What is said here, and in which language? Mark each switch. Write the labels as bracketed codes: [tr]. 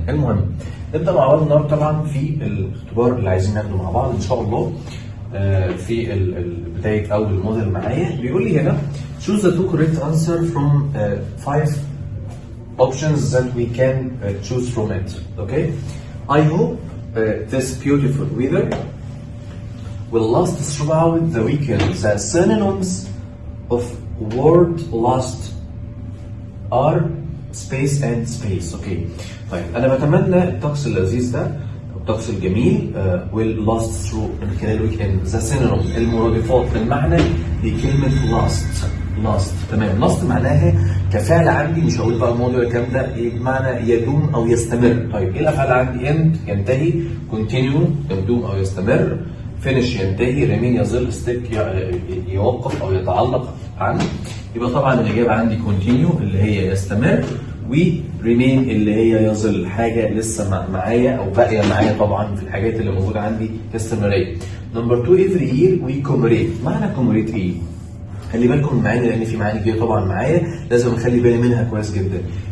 [ar] المهم نبدا مع بعض النهارده طبعا في الاختبار اللي عايزين ناخده مع بعض ان شاء الله. في بدايه اول موديل معايا بيقول لي هنا [en] choose the two correct answer from 5 options that we can choose from it. Okay, I hope this beautiful weather will last throughout the weekend. The synonyms of word last are space and space. Okay. [ar] طيب أنا بتمنى الطقس اللذيذ ده الطقس الجميل [en] will last through [ar] من خلال weekend. [en] The synonym [ar] المرادفات المعنى لكلمة last. تمام. last معناها كفعل عندي، مش هقول بقى الماضي ولا الكلام ده، بمعنى يدوم او يستمر. طيب ايه الافعال عندي؟ end ينتهي، continue يدوم او يستمر، finish ينتهي، remain يظل، stick يوقف او يتعلق عنه. يبقى طبعا الاجابه عندي continue اللي هي يستمر، و remain اللي هي يظل، حاجه لسه معايا او باقيه معايا طبعا في الحاجات اللي موجوده عندي كاستمراريه. [en] Number 2 every year we commemorate. [ar] معنى commemorate ايه؟ خلي بالكم من المعاني لان في معاني كتير طبعا معايا لازم اخلي بالي منها كويس جدا.